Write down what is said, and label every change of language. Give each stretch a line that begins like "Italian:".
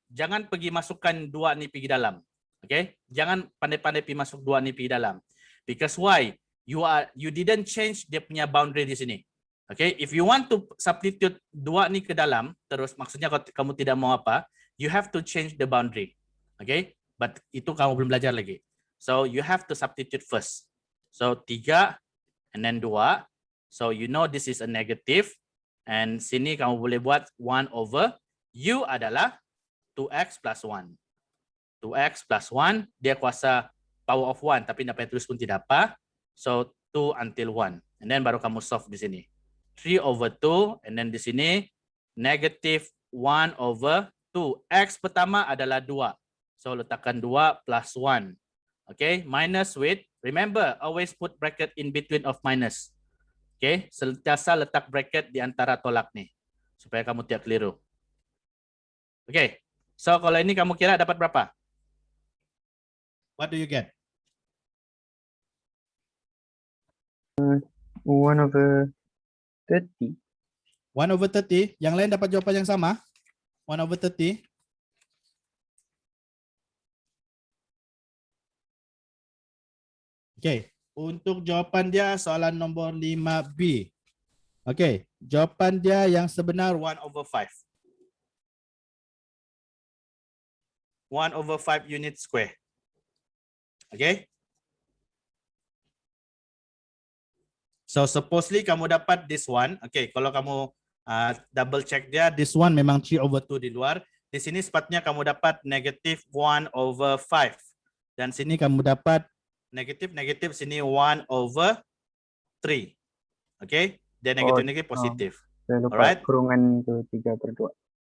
Malay: Jangan pergi masukkan 2 ni pergi dalam. Okay? Jangan pandai-pandai pergi masuk 2 ni pergi dalam.
English: Because why? You didn't change
Malay: dia punya
English: boundary di sini. Okay, if you want to substitute 2
Malay: ni ke dalam, terus maksudnya kalau kamu tidak mau apa,
English: you have to change the boundary.
Malay: Okay, but itu kamu belum belajar lagi.
English: So you have to substitute first. So 3 and then 2. So you know this is a negative.
Malay: And sini kamu boleh buat 1 over U adalah 2x plus 1. 2x plus 1, dia kuasa
English: power of
Malay: 1, tapi dapat tulis pun tidak apa.
English: So 2 until 1. And then
Malay: baru kamu
English: solve di sini. 3 over 2, and then di sini negative 1 over 2.
Malay: X pertama adalah 2. So letakkan 2 plus 1.
English: Okay, minus with, remember, always put bracket in between of minus.
Malay: Okay, sentiasa letak bracket di antara tolak nih. Supaya kamu tidak keliru. Okay, so kalau ini kamu kira dapat berapa?
English: What do you get? 1 over 30. 1 over 30.
Malay: Yang lain dapat jawapan yang sama?
English: 1 over 30.
Malay: Okay. Untuk jawapan dia soalan nombor 5B. Okay. Jawapan dia yang sebenar 1 over 5.
English: 1 over 5 unit square. Okay. So supposedly
Malay: kamu dapat
English: this one.
Malay: Okay, kalau kamu
English: double check
Malay: dia, this one memang 3 over 2 di luar. Di sini sepatutnya kamu dapat negative 1 over 5. Dan sini kamu dapat negatif, sini 1 over 3. Okay, dia negatif positif. Saya lupa
English: Alright.
Malay: kurungan itu 3/2.